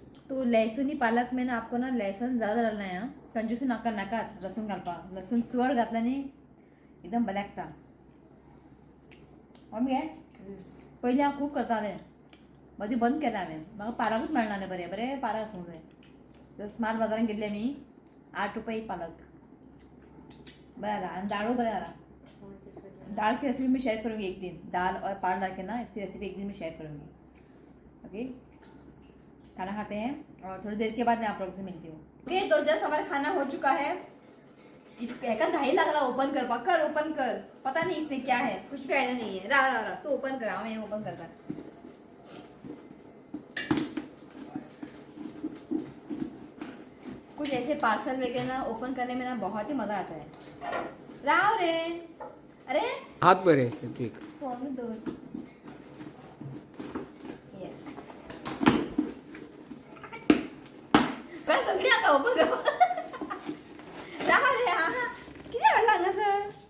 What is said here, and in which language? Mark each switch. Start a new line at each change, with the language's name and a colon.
Hindi: तो लहसुनी पालक में ना आपको ना लहसुन ज़्यादा डालना है.
Goan Konkani: हाँ कंजूसी नाका नाका लसूण घालपा. लसूण चड घातल्याने एकदम बरें लागता. मम्मी काय पयलीं हांव खूब करतालें. मदीं बंद केलें हांवें. म्हाका पालकूच मेळनालें बरें बरें पालक आसूंक जाय. तर स्मार्ट बाजारान गेल्ले आमी 8 रुपये एक पालक. बरें जाला आनी दाळू बरें जाला.
Hindi: दाल की रेसिपी मैं शेयर करूँगी एक दिन. दाल और पाल डाल के ना इसकी रेसिपी एक दिन मैं शेयर करूँगी. ओके खाना खाते हैं और थोड़ी देर के बाद मैं आप लोगों से मिलती हूँ. ओके तो जस्ट हमारा खाना हो चुका है. इसका घाई लग रहा ओपन कर ओपन कर. पता नहीं इसमें क्या है कुछ भी आइडिया नहीं है. रहा तो ओपन करा मैं ओपन करता. कुछ ऐसे पार्सल वगैरह ना ओपन करने में ना बहुत ही मजा आता है.
Goan Konkani: राव रे अरे हात बरे ठीक. स्वामी दो काय सगळी आता ओपन कर. राहा रे हा किती वेळ लागला सर.